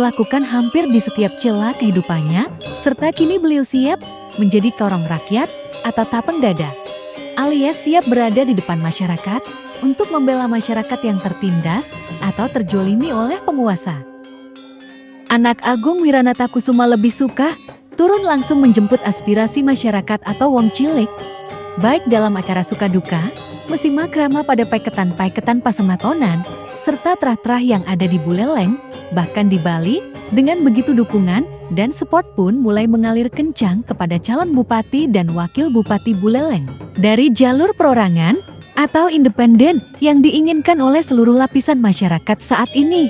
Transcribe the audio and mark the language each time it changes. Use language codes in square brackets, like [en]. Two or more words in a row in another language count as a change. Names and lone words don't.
[id] lakukan hampir di setiap celah kehidupannya, serta kini beliau siap menjadi korong rakyat atau tapeng dada, alias siap berada di depan masyarakat untuk membela masyarakat yang tertindas atau terjolimi oleh penguasa. Anak Agung Wiranata Kusuma lebih suka turun langsung menjemput aspirasi masyarakat atau [jv] wong cilik, [id] baik dalam acara suka duka, mesi makrama pada paiketan-paiketan Pasemetonan, serta trah-trah yang ada di Buleleng, bahkan di Bali, dengan begitu dukungan dan support pun mulai mengalir kencang kepada calon bupati dan wakil bupati Buleleng. Dari jalur perorangan atau independen yang diinginkan oleh seluruh lapisan masyarakat saat ini.